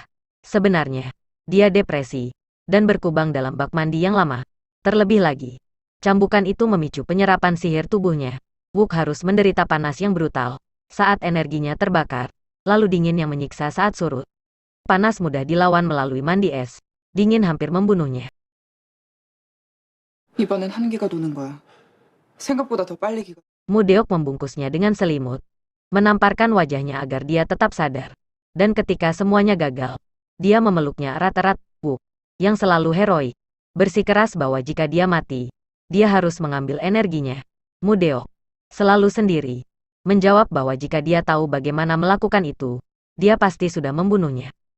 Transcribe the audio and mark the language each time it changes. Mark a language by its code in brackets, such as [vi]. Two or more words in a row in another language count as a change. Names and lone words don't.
[id] Sebenarnya, dia depresi, dan berkubang dalam bak mandi yang lama. Terlebih lagi, cambukan itu memicu penyerapan sihir tubuhnya. Wook harus menderita panas yang brutal saat energinya terbakar, lalu dingin yang menyiksa saat surut. Panas mudah dilawan melalui mandi es. Dingin hampir membunuhnya. [ko] 이번엔 한기가 도는 거야. 생각보다 더 빨리 기가. [id] Mudeok membungkusnya dengan selimut, menamparkan wajahnya agar dia tetap sadar. Dan ketika semuanya gagal, dia memeluknya erat-erat. Wook, yang selalu heroik, bersikeras bahwa jika dia mati, dia harus mengambil energinya. Mudeok, selalu sendiri, menjawab bahwa jika dia tahu bagaimana melakukan itu, dia pasti sudah membunuhnya.